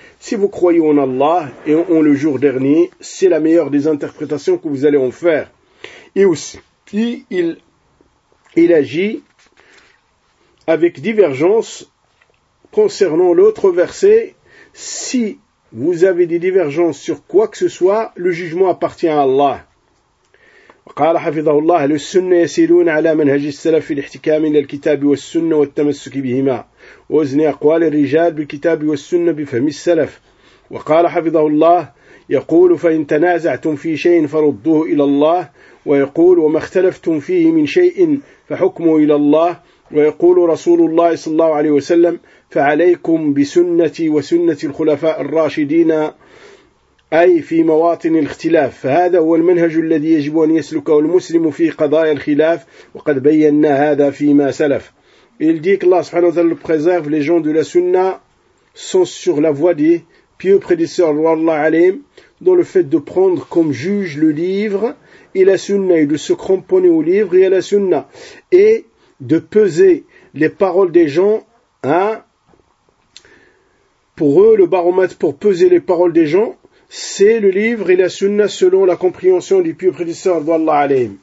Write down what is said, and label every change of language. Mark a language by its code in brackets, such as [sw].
[fr] Si vous croyez en Allah et en le jour dernier, c'est la meilleure des interprétations que vous allez en faire. Et aussi, il agit avec divergence concernant l'autre verset, si vous avez des divergences sur quoi que ce soit, le jugement appartient à Allah. [ar] قال حفظه الله للسنة يسيرون على منهج السلف في الاحتكام إلى الكتاب والسنة والتمسك بهما وزن أقوال الرجال بالكتاب والسنة بفهم السلف. وقال حفظه الله يقول فإن تنازعتم في شيء فردوه إلى الله, ويقول وما اختلفتم فيه من شيء فحكموا إلى الله, ويقول رسول الله صلى الله عليه وسلم فعليكم بسنتي وسنة الخلفاء الراشدين أي في مواطن الاختلاف. فهذا هو المنهج الذي يجب أن يسلكه المسلم في قضايا الخلاف, وقد بينا هذا فيما سلف. [fr] Il dit que Allah [ar] subhanahu wa ta'ala [fr] préserve les gens de la sunna sont sur la voie des pieux prédécesseurs [ar] wallah alim, [fr] dans le fait de prendre comme juge le livre et la sunna, et de se cramponner au livre et à la sunna, et de peser les paroles des gens, hein, pour eux le baromètre pour peser les paroles des gens c'est le livre et la sunna selon la compréhension du pieux prédécesseur d'Allah alayhim.